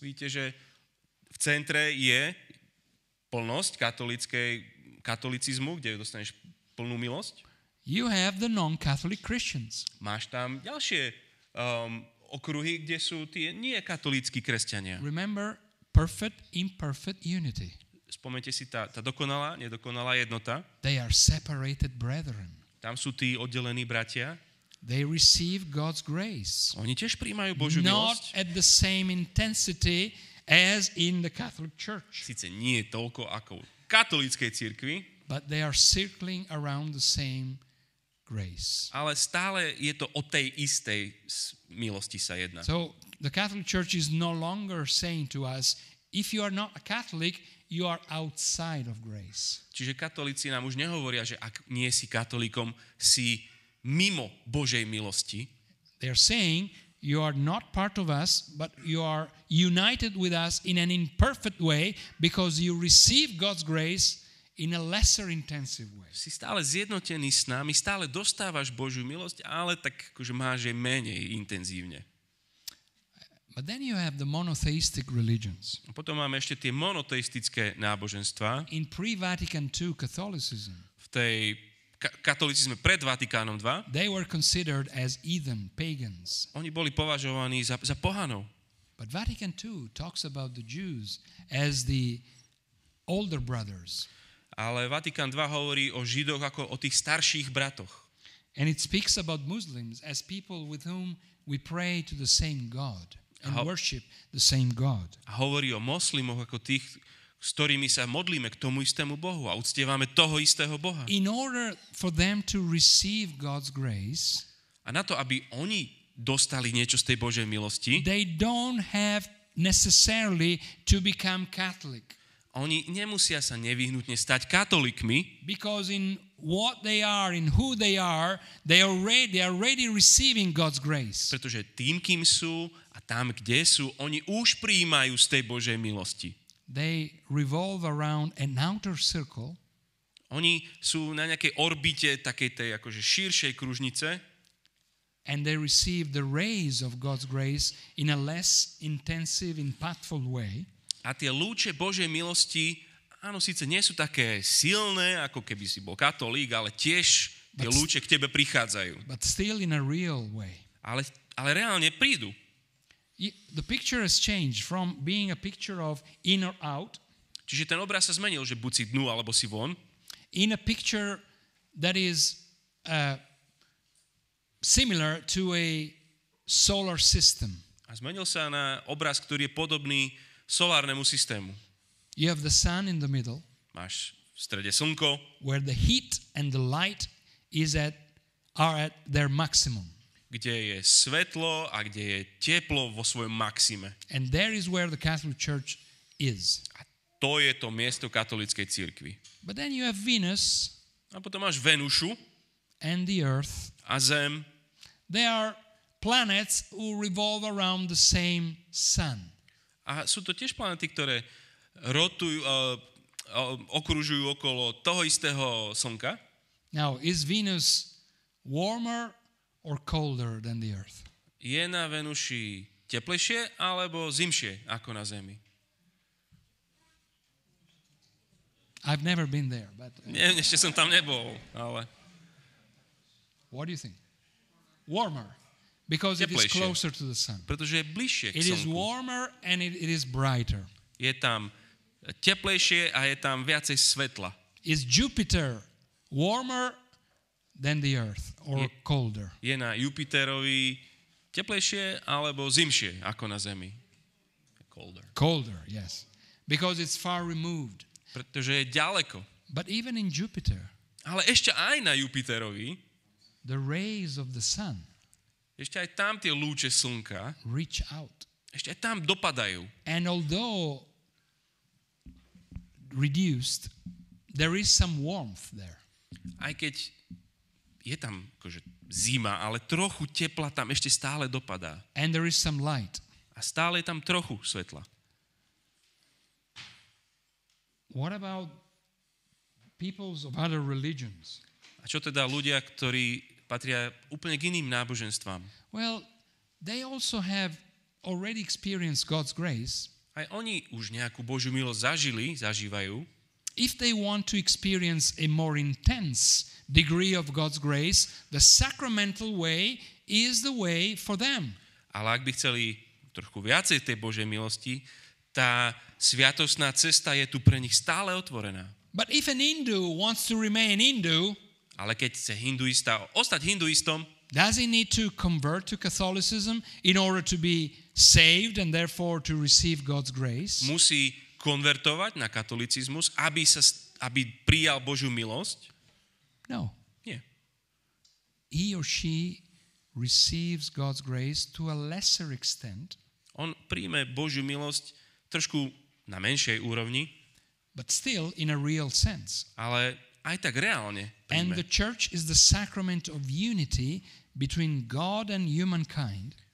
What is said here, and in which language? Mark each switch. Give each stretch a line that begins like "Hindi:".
Slovak: Vidíte, že v centre je plnosť katolicizmu, kde dostaneš plnú milosť.
English: you have the non-Catholic Christians.
Slovak: Máš tam ďalšie okruhy, kde sú tie nie katolícki kresťania.
English: Remember, perfect, imperfect unity.
Slovak: Spomente si tá dokonalá, nedokonalá jednota.
English: They are separated brethren.
Slovak: Tam sú tí oddelení bratia.
English: They receive God's grace.
Slovak: Oni tiež prijímajú Božiu
English: Not
Slovak: milosť.
English: at the same intensity as in the Catholic Church,
Slovak: Sice nie toľko ako v katolíckej cirkvi,
English: but they are circling around the same grace.
Slovak: ale stále je to o tej istej milosti sa jedná.
English: So the Catholic Church is no longer saying to us, if you are not a Catholic, you are outside of grace.
Slovak: Čiže katolíci nám už nehovoria, že ak nie si katolíkom, si mimo Božej milosti.
English: They are saying you are not part of us, but you are united with us in an imperfect way because you receive God's grace in a lesser intensive way.
Slovak: Si stále zjednotený s nami, stále dostávaš Božiu milosť, ale tak akože máš jej menej intenzívne.
English: But then you have the monotheistic religions.
Slovak: Potom máme ešte tie monoteistické náboženstvá.
English: In pre-Vatican II Catholicism,
Slovak: V tej katolicizme pred Vatikánom II,
English: they were considered as heathen, pagans.
Slovak: oni boli považovaní za pohanov.
English: But Vatican II talks about the Jews as the older brothers.
Slovak: Ale Vatikán II hovorí o Židoch ako o tých starších bratoch.
English: And it speaks about Muslims as people with whom we pray to the same God and worship the same God.
Slovak: A hovorí o moslimoch ako tých, s ktorými sa modlíme k tomu istému Bohu a uctievame toho istého Boha.
English: In order for them to receive God's grace,
Slovak: A na to, aby oni dostali niečo z tej Božej milosti,
English: they don't have necessarily to become Catholic.
Slovak: Oni nemusia sa nevyhnutne stať katolíkmi,
English: because in what they are, in who they are already receiving God's grace.
Slovak: pretože tým, kým sú a tam, kde sú, oni už prijímajú z tej Božej milosti.
English: They revolve around an outer circle.
Slovak: Oni sú na nejakej orbite takej tej akože širšej kružnice
English: And they receive the rays of God's grace in a less intensive, impactful way.
Slovak: a tie lúče Božej milosti, áno, síce nie sú také silné, ako keby si bol katolík, ale tiež tie lúče k tebe prichádzajú.
English: But still in a real way.
Slovak: Ale reálne prídu.
English: The picture has changed from being a picture of in or out,
Slovak: Čiže ten obraz sa zmenil, že buď si dnu, alebo si von,
English: in a picture that is similar to a solar system.
Slovak: a zmenil sa na obraz, ktorý je podobný solárnemu systému.
English: You have the sun in the middle,
Slovak: Máš v strede slnko,
English: where the heat and the light are at their maximum.
Slovak: kde je svetlo a kde je teplo vo svojom maxime.
English: And there is where the Catholic Church is.
Slovak: A to je to miesto katolíckej cirkvi.
English: But then you have Venus
Slovak: A potom máš Venušu
English: and the Earth.
Slovak: a Zem.
English: They are planets who revolve around the same sun.
Slovak: A sú to tiež planety, ktoré rotujú, okružujú okolo toho istého slnka.
English: Now, is Venus warmer or colder than the Earth?
Slovak: Je na Venuši teplejšie alebo zimšie ako na Zemi?
English: I've never been there, but
Slovak: Nie, ešte som tam nebol, ale
English: what do you think? Warmer, because it is
Slovak: Teplejšie.
English: closer to the sun.
Slovak: pretože je bližšie k
English: It is
Slovak: slnku.
English: warmer and it is brighter.
Slovak: Je tam teplejšie a je tam viacej svetla.
English: Is Jupiter warmer than the Earth or colder?
Slovak: Je na Jupiterovi teplejšie alebo zimšie ako na Zemi?
English: Colder. Colder, yes. Because it's far removed.
Slovak: Pretože je ďaleko.
English: But even in Jupiter,
Slovak: Ale ešte aj na Jupiterovi,
English: the rays of the sun
Slovak: ešte aj tam tie lúče slnka,
English: reach out.
Slovak: ešte aj tam dopadajú.
English: And although reduced, there is some warmth there.
Slovak: Aj keď je tam akože zima, ale trochu tepla tam ešte stále dopadá.
English: And there is some light.
Slovak: A stále je tam trochu svetla.
English: What about peoples of other religions?
Slovak: A čo teda ľudia, ktorí patria úplne k iným náboženstvám?
English: Well, they also have already experienced God's grace.
Slovak: Aj oni už nejakú Božiu milosť zažívajú.
English: If they want to experience a more intense degree of God's grace, the sacramental way is the way for them.
Slovak: Ale ak by chceli trošku viacej tej Božej milosti, tá sviatostná cesta je tu pre nich stále otvorená.
English: But if an Hindu wants to remain Hindu,
Slovak: Ale keď chce hinduista ostať hinduistom,
English: does he need to convert to Catholicism in order to be saved and therefore to receive God's grace?
Slovak: musí konvertovať na katolicizmus, aby prijal Božiu milosť?
English: No.
Slovak: Nie.
English: He or she receives God's grace to a lesser extent,
Slovak: On príjme Božiu milosť trošku na menšej úrovni,
English: but still in a real sense.
Slovak: ale aj tak reálne
English: And
Slovak: príjme.
English: the church is the sacrament of unity between God and humankind.